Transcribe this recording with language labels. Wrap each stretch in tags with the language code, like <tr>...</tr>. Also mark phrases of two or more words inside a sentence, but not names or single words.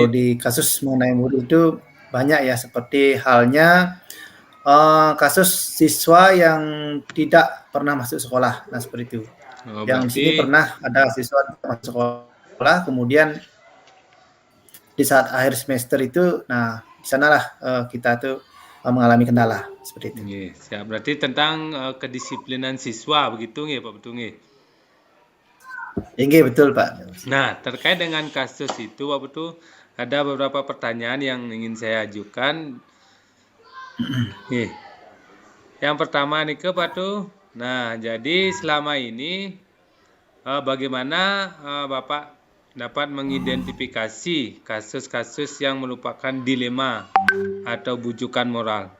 <id>kalau di kasus mengenai murid itu banyak ya, seperti halnya kasus siswa yang tidak pernah masuk sekolah. Nah, seperti itu. Yang di berarti sini pernah ada siswa masuk sekolah, kemudian di saat akhir semester itu, nah di sanalah kita tuh mengalami kendala seperti itu. nggih, siap. Berarti tentang kedisiplinan siswa begitu nggih Pak Putu nggih. Nggih, betul Pak. Nah, terkait dengan kasus itu Pak Putu ada beberapa pertanyaan yang ingin saya ajukan. Nih, yang pertama nih ke Pak Putu. Nah, jadi selama ini bagaimana Bapak dapat mengidentifikasi kasus-kasus yang merupakan dilema atau bujukan moral?</id>